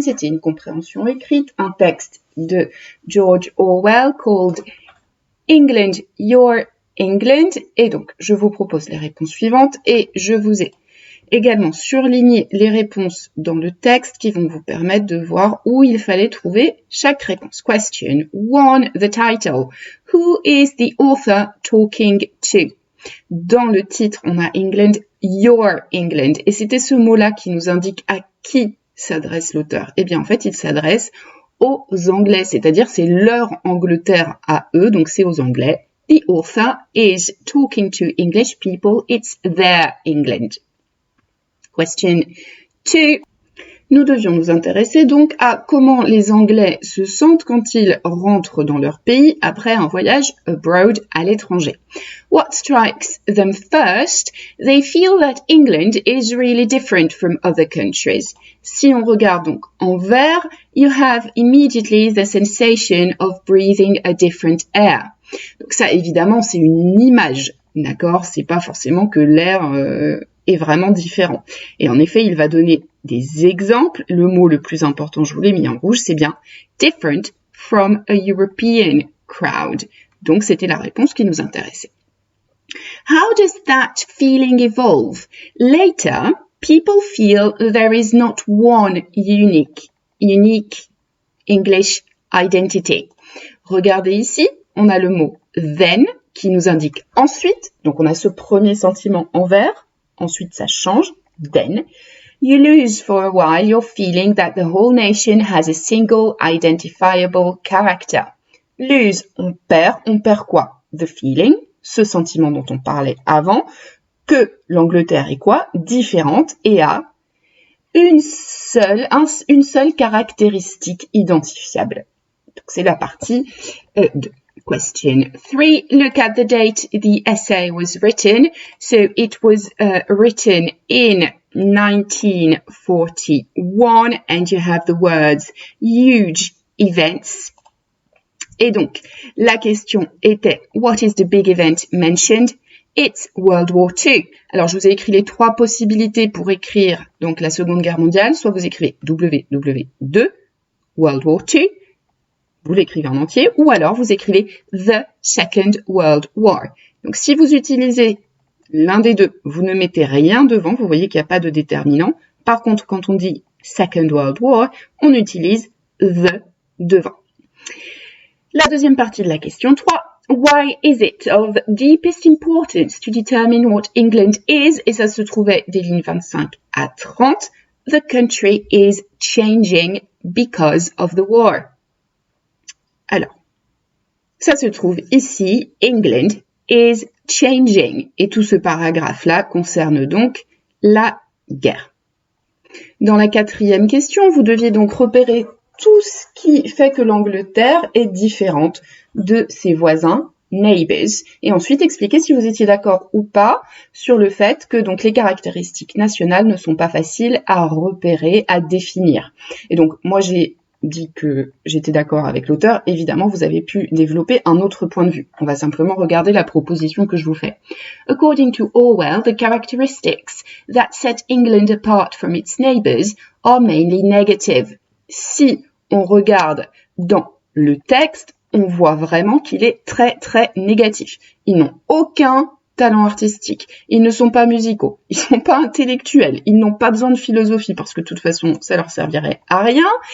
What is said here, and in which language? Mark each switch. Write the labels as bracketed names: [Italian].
[French] C'était une compréhension écrite, un texte de George Orwell [English] called England, Your England. [French] Et donc, je vous propose les réponses suivantes et je vous ai également surligné les réponses dans le texte qui vont vous permettre de voir où il fallait trouver chaque réponse. [English] Question 1, the title. Who is the author talking to? [French] Dans le titre, on a England, Your England. Et c'était ce mot-là qui nous indique à qui s'adresse l'auteur. Eh bien, en fait, il s'adresse aux Anglais, c'est-à-dire c'est leur Angleterre à eux, donc c'est aux Anglais. [English] The author is talking to English people. It's their England. Question 2. [French] Nous devions nous intéresser donc à comment les Anglais se sentent quand ils rentrent dans leur pays après un voyage abroad à l'étranger. [English] What strikes them first? They feel that England is really different from other countries. [French] Si on regarde donc en vert, [English] you have immediately the sensation of breathing a different air. [French] Donc ça, évidemment, c'est une image, d'accord? C'est pas forcément que l'air est vraiment différent. Et en effet, il va donner des exemples. Le mot le plus important, je vous l'ai mis en rouge, c'est bien [English] different from a European crowd. [French] Donc, c'était la réponse qui nous intéressait. [English] How does that feeling evolve? Later, people feel there is not one unique English identity. [French] Regardez ici, on a le mot then qui nous indique ensuite. Donc, on a ce premier sentiment en vert. Ensuite, ça change. [English] Then, you lose for a while your feeling that the whole nation has a single identifiable character. [French] Lose, on perd quoi? [English] The feeling, [French] ce sentiment dont on parlait avant, que l'Angleterre est quoi? Différente et a une seule caractéristique identifiable. Donc, c'est la partie 2. Question 3. [English] Look at the date the essay was written. So it was written in 1941 and you have the words huge events. [French] Et donc, la question était [English] what is the big event mentioned? It's World War II. [French] Alors, je vous ai écrit les 3 possibilités pour écrire donc la Seconde Guerre mondiale. Soit vous écrivez WW2, World War II, vous l'écrivez en entier, ou alors vous écrivez The Second World War. Donc, si vous utilisez l'un des deux, vous ne mettez rien devant, vous voyez qu'il n'y a pas de déterminant. Par contre, quand on dit Second World War, on utilise The devant. La deuxième partie de la question 3. [English] Why is it of deepest importance to determine what England is? [French] Et ça se trouvait des lignes 25 à 30. [English] The country is changing because of the war. [French] Alors, ça se trouve ici, [English] England is changing. [French] Et tout ce paragraphe-là concerne donc la guerre. Dans la 4e question, vous deviez donc repérer tout ce qui fait que l'Angleterre est différente de ses voisins, neighbors, et ensuite expliquer si vous étiez d'accord ou pas sur le fait que donc les caractéristiques nationales ne sont pas faciles à repérer, à définir. Et donc, moi j'ai dit que j'étais d'accord avec l'auteur, évidemment, vous avez pu développer un autre point de vue. On va simplement regarder la proposition que je vous fais. [English] According to Orwell, the characteristics that set England apart from its neighbors are mainly negative. [French] Si on regarde dans le texte, on voit vraiment qu'il est très, très négatif. Ils n'ont aucun talent artistique. Ils ne sont pas musicaux. Ils ne sont pas intellectuels. Ils n'ont pas besoin de philosophie parce que de toute façon, ça leur servirait à rien.